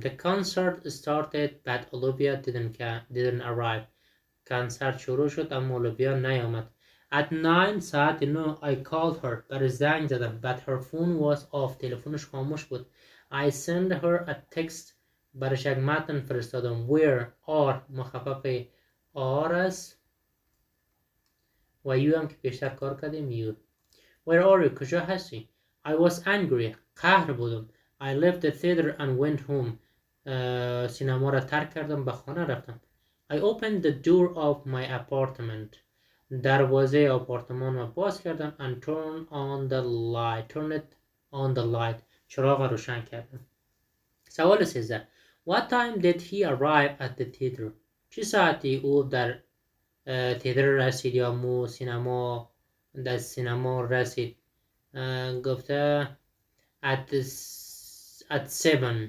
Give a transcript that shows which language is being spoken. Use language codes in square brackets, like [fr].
[en] The concert started but Olivia didn't arrive. [fa] کنسرت شروع شد اما اولویا نیامد. [en] At 9 [fa] ساعت 9 [en] I called her. [fa] برای زنگ زدم [en] but her phone was off. [fa] تلفنش خاموش بود. [en] I sent her a text. [fa] برایش یک متن فرستادم. Where are مخفف are است و you هم که پیشتر کار کردیم you. [en] Where are you [fa] کجا هستی؟ [en] I was angry. [fa] قهر بودم. [en] I left the theater and went home. [fa] سینما را ترک کردم به خانه رفتم. [en] I opened the door of my apartment. [fa] دروازه آپارتمان را باز کردم [en] and turned it on the light. [fa] چراغ را روشن کردم. سوال 13. [en] What time did he arrive at the theater? [fa] چه ساعتی او در تئاتر رسید یا مو سینما در سینما رسید؟ گفته [en] at 7.